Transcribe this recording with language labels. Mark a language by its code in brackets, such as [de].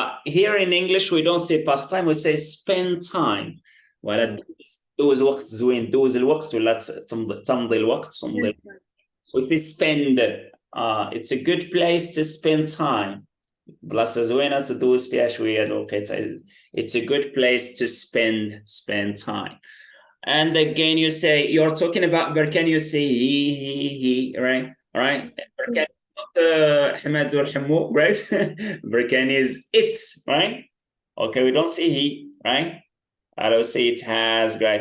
[en] Here in English, we don't say pastime, we say spend time. [ar] ولا دوز وقت زوين, دوز الوقت ولا تمضي الوقت, [en] we say spend. It's a good place to spend time. [ar] بلاصة زوينة تدوز فيها شوية الوقت. [en] It's a good place to spend time. And again, you say, you're talking about Berkane, you say he, right? All right. Berkane is not Ahmed or Hamu, right? Berkane is it, right? Okay, we don't say he, right? I don't say it has, right?